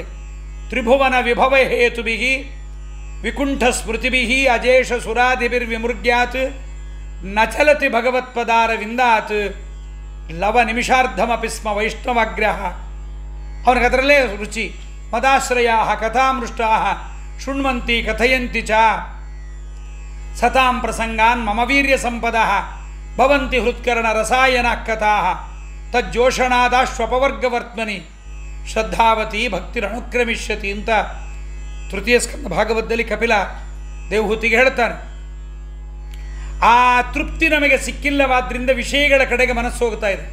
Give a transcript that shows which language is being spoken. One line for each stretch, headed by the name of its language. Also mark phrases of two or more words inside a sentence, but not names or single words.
Sanskrit: ತ್ರಿಭುವನ ವಿಭವ ಹೇತುಭಿ ವಿಕುಂಠ ಸ್ಮೃತಿಭಿ ಅಜೇಷ ಸುರಾದಿಭಿರ್ವಿಮೃಗ್ಯಾತ್ ನಚಲತಿ ಭಗವತ್ಪದಾರವಿಂದಾತ್ ಲವ ನಿಮಿಷಾರ್ಧಮಪಿ ಸ್ಮ ವೈಷ್ಣವಗ್ರಹ.
Kannada: ಅವನಿಗೆ ಅದರಲ್ಲೇ ರುಚಿ.
Sanskrit: ಮದಾಶ್ರಯಾ ಕಥಾಮೃಷ್ಟಾ ಶೃಣ್ವಂತಿ ಕಥಯಂತಿ ಚ ಸತಾಂ ಪ್ರಸಂಗಾನ್ ಮಮ ವೀರ್ಯ ಸಂಪದ ಭವಂತಿ ಹೃತ್ಕರಣ ರಸಾಯನ ಕಥಾ ತಜ್ಜೋಷಣಾದಾಶ್ವಪವರ್ಗವರ್ತ್ಮನಿ ಶ್ರದ್ಧಾವತಿ ಭಕ್ತಿರನುಕ್ರಮಿಷ್ಯತಿ
Kannada: ಅಂತ ತೃತೀಯ ಸ್ಕಂದ ಭಾಗವತದಲ್ಲಿ ಕಪಿಲ ದೇವಹೂತಿಗೆ ಹೇಳ್ತಾನೆ. ಆ ತೃಪ್ತಿ ನಮಗೆ ಸಿಕ್ಕಿಲ್ಲವಾದ್ರಿಂದ ವಿಷಯಗಳ ಕಡೆಗೆ ಮನಸ್ಸು ಹೋಗ್ತಾ ಇದೆ.